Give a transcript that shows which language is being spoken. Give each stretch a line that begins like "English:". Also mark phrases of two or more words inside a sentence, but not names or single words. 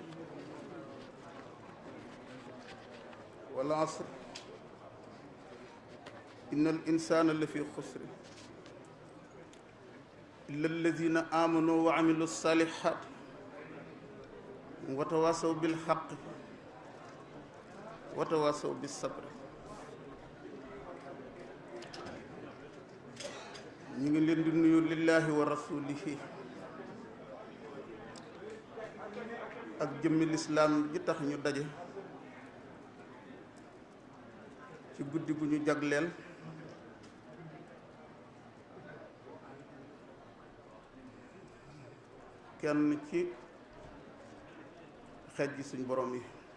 Arabic: والعصر إن الإنسان لفي خسر إلا الذين آمنوا وعملوا الصالحات وتواصوا بالحق وتواصوا بالصبر
Wolof: ñu ngi leen di nuyu
Arabic: لله ورسوله
Wolof: ak jëmmi lislaam ji tax ñu daje ci guddi gu ñu jagleel kenn ci xeej ji suñ borom yi